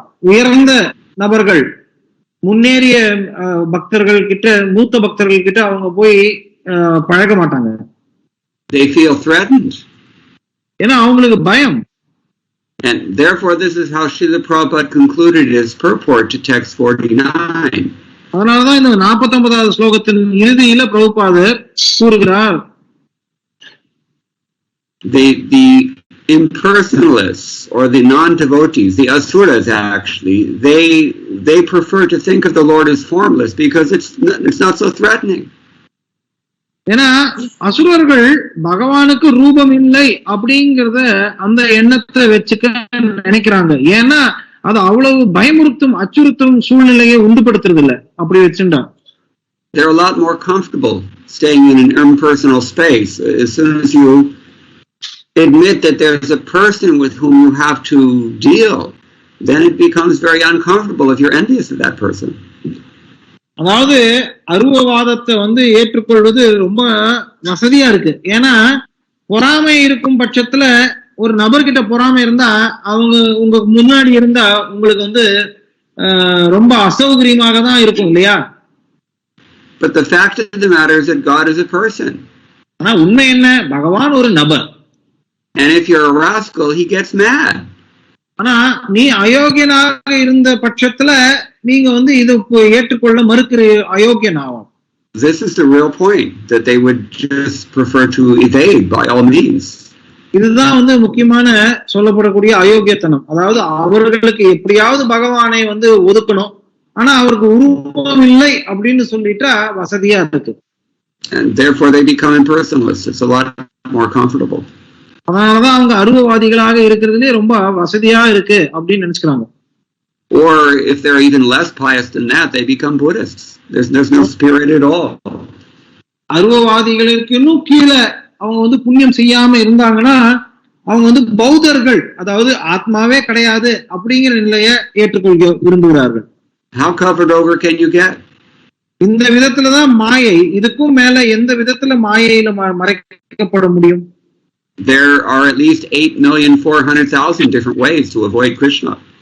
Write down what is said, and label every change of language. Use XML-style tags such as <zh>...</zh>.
<ta>உயர்ந்த நபர்கள், முன்னேறிய பக்தர்கள் கிட்ட, மூத்த பக்தர்கள் கிட்ட அவங்க போய் பழக மாட்டாங்க.</ta> <en>They feel threatened.</en> <ta>ஏன்னா அவங்களுக்கு பயம்.</ta> <en>And therefore this is how Srila Prabhupada concluded his purport to text 49.</en> <ta>அதனாலதான் இந்த 49வது ஸ்லோகத்தின் இறுதியில பிரபுபாதர் கூறுகிறார்,</ta> <en>the impersonalists or the non-devotees, the asuras actually, they prefer to think of the Lord as formless because it's not so threatening.</en> <ta>ஏன்னா அசுரர்கள் பகவானுக்கு ரூபம் இல்லை அப்படிங்கறத அந்த எண்ணத்தை வச்சுக்க நினைக்கிறாங்க. ஏன்னா அது அவ்வளவு பயமுறுத்தும் அச்சுறுத்தும் சூழ்நிலையை உண்டுபடுத்துறது இல்ல. அப்படி வச்சுட்டா</ta> <en>they're a lot more comfortable staying in an impersonal space. As soon as you admit that there's a person with whom you have to deal, then it becomes very uncomfortable if you're envious of that person.</en> <ta>அதாவது அருவவாதத்தை வந்து ஏற்றுக்கொள்வது ரொம்ப வசதியா இருக்கு. ஏன்னா பொறாமை இருக்கும் பட்சத்துல ஒரு நபர்கிட்ட பொறாமை இருந்தா அவங்க உங்க முன்னாடி இருந்தா உங்களுக்கு வந்து ரொம்ப அசௌகரியமாக தான் இருக்கும் இல்லையா?</ta> <en>But the fact of the matter is that God is a person.</en> <ta>ஆனா உண்மை என்ன, பகவான் ஒரு நபர்.</ta> <en>And if you're a rascal, he gets mad.</en> <ta>ஆனா நீ அயோக்கியனாக இருந்த பட்சத்துல நீங்க வந்து இதை ஏற்றுக்கொள்ள மறுக்கிற அயோக்கியன் ஆகும்.</ta> <en>This is the real point, that they would just prefer to evade by all means.</en> <ta>இதுதான் வந்து முக்கியமான சொல்லப்படக்கூடிய அயோக்கியத்தனம். அதாவது அவர்களுக்கு எப்படியாவது பகவானை வந்து ஒதுக்கணும், ஆனா அவருக்கு உருவம் இல்லை அப்படின்னு சொல்லிட்டா வசதியா இருக்கு.</ta> <en>And therefore they become impersonalists. It's a lot more comfortable.</en> <ta>அதனாலதான் அவங்க அருவவாதிகளாக இருக்கிறதுலே ரொம்ப வசதியா இருக்கு அப்படின்னு நினைச்சுக்கிறாங்க.</ta> <en>Or if they're even less pious than that, they become Buddhists. There's no spirit at all.</en> <ta>அருவவாதிகளுக்கு இன்னும் கீழே அவங்க வந்து புண்ணியம் செய்யாம இருந்தாங்கன்னா அவங்க வந்து பௌத்தர்கள், அதாவது ஆத்மாவே கிடையாது அப்படிங்கிற நிலையை ஏற்றுக்கொள்ள விரும்புகிறார்கள்.</ta> <en>How covered over can you get?</en> <ta>இந்த விதத்துலதான் மாயை, இதுக்கும் மேல எந்த விதத்துல மாயையில மறைக்கப்பட முடியும்?</ta> <en>There are at least 8,400,000 different ways to avoid Krishna.</en>